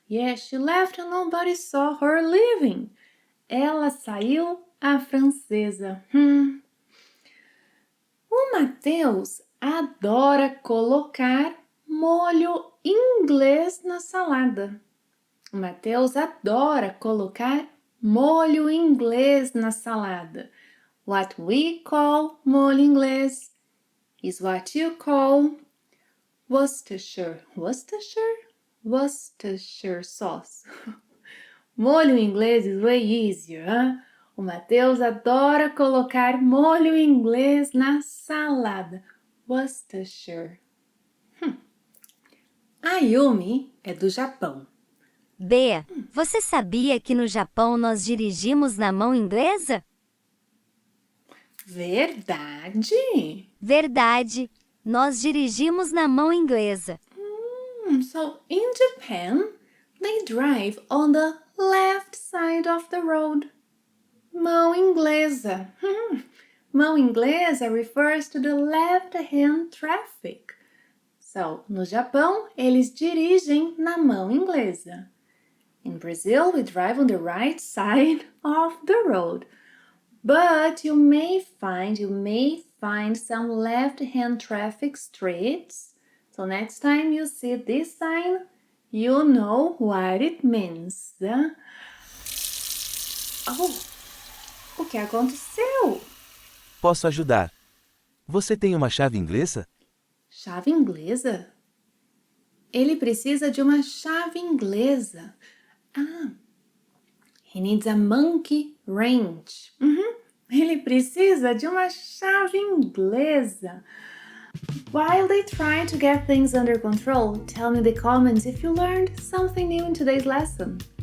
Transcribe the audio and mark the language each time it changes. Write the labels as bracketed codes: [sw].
[en] Yes, she left and nobody saw her leaving. [pt] Ela saiu a francesa. O Matheus adora colocar molho inglês na salada. O Matheus adora colocar molho inglês na salada. [en] What we call molho inglês is what you call Worcestershire. Worcestershire sauce. [pt] Molho inglês [en] is way easier, huh? [pt] O Matheus adora colocar molho inglês na salada. [en] Worcestershire. [pt] A Yumi é do Japão. Bea, você sabia que no Japão nós dirigimos na mão inglesa? Verdade? Verdade, nós dirigimos na mão inglesa. [en] So in Japan, they drive on the left side of the road. Mão inglesa. Mão inglesa refers to the left-hand traffic. [pt] So, no Japão, eles dirigem na mão inglesa. [en] In Brazil, we drive on the right side of the road. But you may find some left-hand traffic streets. So next time you see this sign, you know what it means. [pt] Oh, o que aconteceu? Posso ajudar. Você tem uma chave inglesa? Chave inglesa? Ele precisa de uma chave inglesa. [en] He needs a monkey wrench. [pt] Ele precisa de uma chave inglesa. [en] While they try to get things under control, tell me in the comments if you learned something new in today's lesson.